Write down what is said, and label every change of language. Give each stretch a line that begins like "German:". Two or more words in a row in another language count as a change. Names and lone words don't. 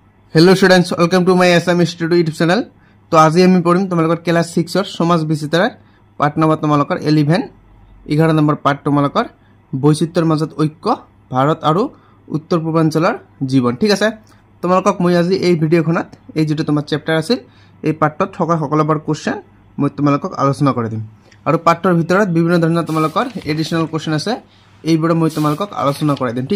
English: Hello students, welcome to my SM Studio YouTube channel.
Hindi: तो आज
Assamese: আমি পঢ়িম তোমালোকৰ ক্লাস 6 ৰ সমাজ বিচিত্ৰাৰ পাঠ নম্বৰ তোমালোকৰ 11 নম্বৰ পাঠ তোমালোকৰ বৈচিত্ৰৰ মাজত ঐক্য ভাৰত আৰু উত্তৰ পূৰ্বাঞ্চলৰ জীৱন। ঠিক আছে, তোমালোকক মই আজি এই ভিডিঅ'খনত এই যেটো তোমাৰ চেপ্টাৰ আছিল এই পাঠত থকা সকলোবোৰ কোৱেশ্চন মই তোমালোকক আলোচনা কৰি দিম আৰু পাঠৰ ভিতৰত বিভিন্ন ধৰণৰ তোমালোকৰ
English: additional question
Assamese: আছে, এইবোৰ মই তোমালোকক আলোচনা কৰি দিম।